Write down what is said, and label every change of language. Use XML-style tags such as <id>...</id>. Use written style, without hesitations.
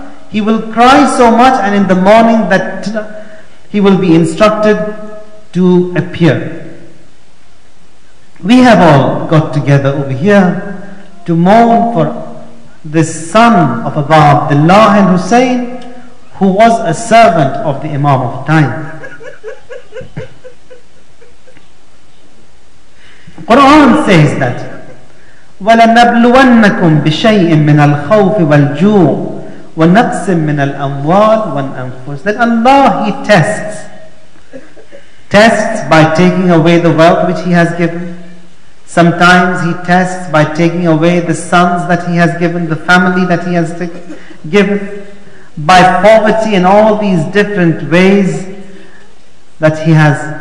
<en>He will cry so much, and in the morning that he will be instructed to appear. We have all got together over here to mourn for this son of Abu Abdullah and Hussein, who was a servant of the Imam of time. Quran says that</en> <ar>وَلَنَبْلُوَنَّكُمْ بِشَيْءٍ مِّنَ الْخَوْفِ وَالْجُوعِ وَنَقْصٍ مِّنَ الْأَمْوَالِ وَالْأَنفُسِ.</ar> <en>That Allah, He tests by taking away the wealth which He has given. Sometimes He tests by taking away the sons that He has given, the family that He has given, by poverty and all these different ways that He has.</en>